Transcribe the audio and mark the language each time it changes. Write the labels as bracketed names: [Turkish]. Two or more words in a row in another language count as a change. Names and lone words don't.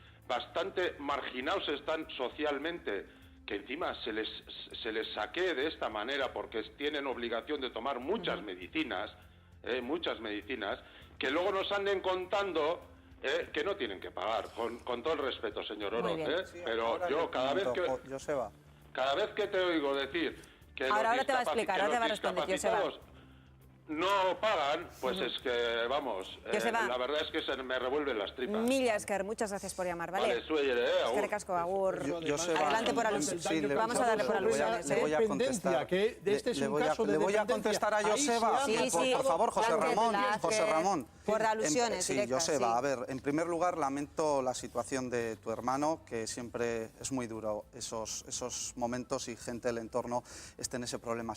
[Spanish] marginados están socialmente, que encima se les saquee de esta manera porque tienen obligación de tomar muchas medicinas, que luego nos anden contando que no tienen que pagar, con todo el respeto, señor Oroz, pero yo cada vez que te oigo decir que ahora te va a explicar, ahora te va a responder, Joseba. No pagan, pues es que, vamos, la verdad es que se me revuelven las tripas. [Basque] Mila esker, [Spanish] muchas gracias por llamar, ¿vale? Vale, suele, [Basque] Eskerrik asko, agur. [Spanish] Adelante por alusiones. Vamos a darle por alusiones. Le voy a contestar. Le voy a contestar a Joseba. Por favor, José Ramón. Por alusiones sí, directas. Joseba, a ver, en primer lugar lamento la situación de tu hermano, que siempre es muy duro esos momentos y gente del entorno esté en ese problema.